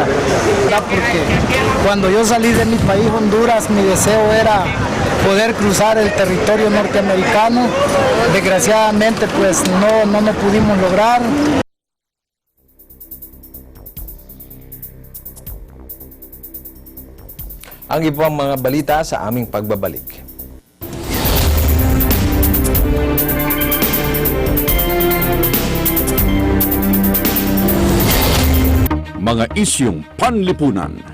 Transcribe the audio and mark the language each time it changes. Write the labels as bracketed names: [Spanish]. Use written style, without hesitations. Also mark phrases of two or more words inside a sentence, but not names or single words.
[Spanish] Porque cuando yo salí de mi país, Honduras, mi deseo era poder cruzar el territorio norteamericano. Desgraciadamente, pues no lo pudimos lograr. [Filipino] ang ibang mga balita sa aming pagbabalik. Mga isyung panlipunan.